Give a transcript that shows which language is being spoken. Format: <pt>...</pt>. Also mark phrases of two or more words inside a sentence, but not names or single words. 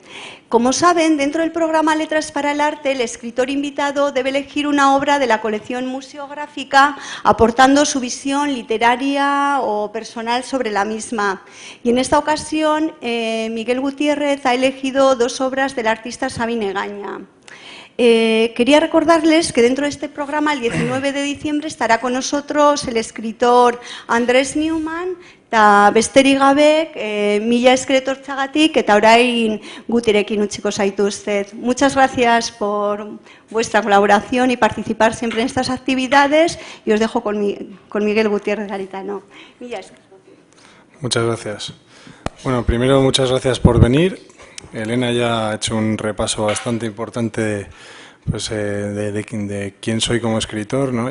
<es>Como saben, dentro del programa Letras para el Arte, el escritor invitado debe elegir una obra de la colección museográfica aportando su visión literaria o personal sobre la misma. Y en esta ocasión, Miguel Gutiérrez ha elegido 2 obras del artista Sabine Egaña. Quería recordarles que dentro de este programa, el 19 de diciembre, estará con nosotros el escritor Andrés Newman,</es> <eu>eta besterik gabe, mila eskeretortzagatik eta orain guterekin utziko zaituztet.</eu> <es>Muchas gracias por vuestra colaboración y participar siempre en estas actividades y os dejo con Miguel Gutiérrez Garitano. Muchas gracias. Bueno, primero muchas gracias por venir. Elena ya ha hecho un repaso bastante importante pues, de quién soy como escritor, ¿no?</es>